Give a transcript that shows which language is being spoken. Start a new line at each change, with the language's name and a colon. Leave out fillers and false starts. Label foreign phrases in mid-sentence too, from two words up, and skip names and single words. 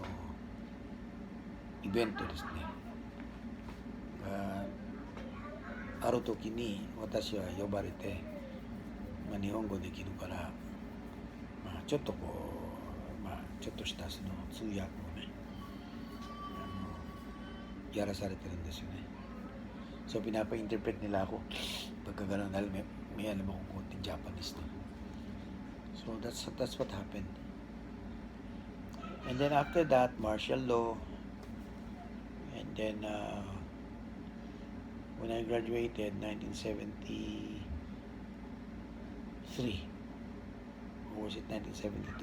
Japanese: イベントですねがある時に私は呼ばれて、日本語できるから、ちょっとこう、ちょっとしたその通訳をねやらされてるんですよね。
Filipino: So pinapa-interpret nila ako pagka gano'n, dahil may alam akong konting Japanese no?
English: So that's what happened. And then after that, martial law. And then when I graduated 1973, or was it 1972?